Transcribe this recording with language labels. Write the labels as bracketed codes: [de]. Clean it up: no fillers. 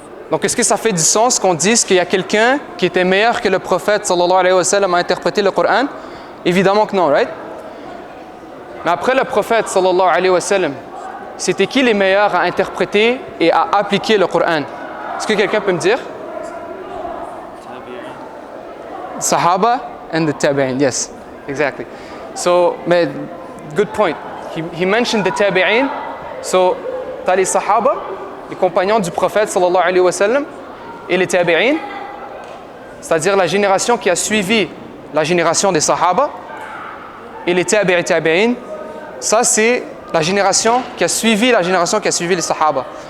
[fr] Donc, est-ce que ça fait du sens qu'on dise qu'il y a quelqu'un qui était meilleur que le prophète sallallahu alayhi wa sallam à interpréter le Coran? Évidemment que non, right? Mais après le prophète sallallahu alayhi wa sallam, c'était qui les meilleurs à interpréter et à appliquer le Coran? Est-ce que quelqu'un peut me dire? [en] Sahaba and the Tabi'in, yes, exactly. So, mais, good point. He mentioned the Tabi'in. [fr] So, t'as les Sahaba, les compagnons du prophète sallallahu alayhi wa sallam et les tabi'in, c'est-à-dire la génération qui a suivi la génération des sahaba, et les tabi'in, ça c'est la génération qui a suivi les sahaba.